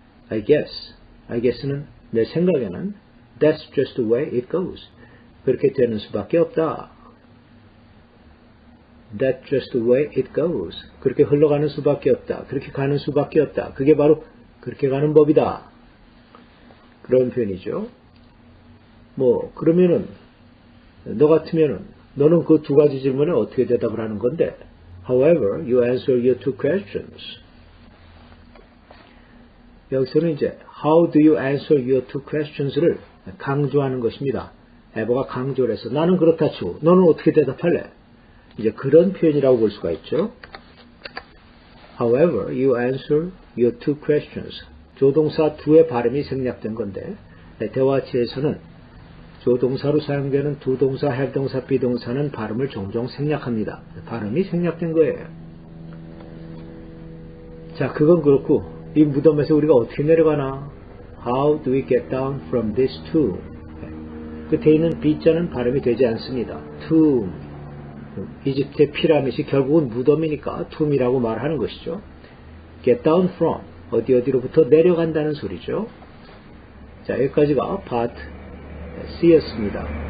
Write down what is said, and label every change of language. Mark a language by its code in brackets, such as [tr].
[en] I guess는 [ko] 내 생각에는 [en] that's just the way it goes. [ko] 그렇게 되는 수밖에 없다. [en] That's just the way it goes. [ko] 그렇게 흘러가는 수밖에 없다. 그렇게 가는 수밖에 없다. 그게 바로 그렇게 가는 법이다. 그런 표현이죠. 그러면은 너 같으면은 너는 그 두 가지 질문에 어떻게 대답을 하는 건데? [en] However, you answer your two questions. [ko] 여기서는 이제 [en] How do you answer your two questions [ko] 를 강조하는 것입니다. 에버가 강조를 해서 나는 그렇다 치고 너는 어떻게 대답할래? 이제 그런 표현이라고 볼 수가 있죠. [en] However, you answer your two questions. [ko] 조동사 do의 발음이 생략된 건데 대화치에서는 조동사로 사용되는 두 동사, have 동사, be 동사는 발음을 종종 생략합니다. 발음이 생략된 거예요. 자, 그건 그렇고 이 무덤에서 우리가 어떻게 내려가나? [en] How do we get down from this tomb? [ko] 끝에 있는 B자는 발음이 되지 않습니다. [en] tomb. [ko] 이집트의 피라밋이 결국은 무덤이니까 tomb이라고 말하는 것이죠. get down from. 어디 어디로부터 내려간다는 소리죠. 자, 여기까지가 파트 C였습니다.